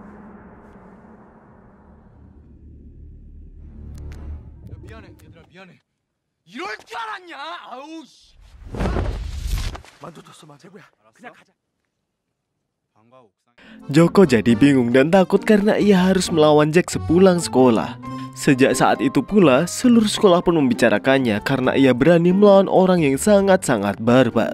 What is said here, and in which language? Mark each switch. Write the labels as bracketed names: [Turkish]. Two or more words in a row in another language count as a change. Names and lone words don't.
[Korean] 미안해 얘들아 미안해. 이럴 줄 알았냐? 아우 씨. [Indonesian] Joko jadi bingung dan takut karena ia harus melawan Jack sepulang sekolah. Sejak saat itu pula, seluruh sekolah pun membicarakannya karena ia berani melawan orang yang sangat-sangat barbar.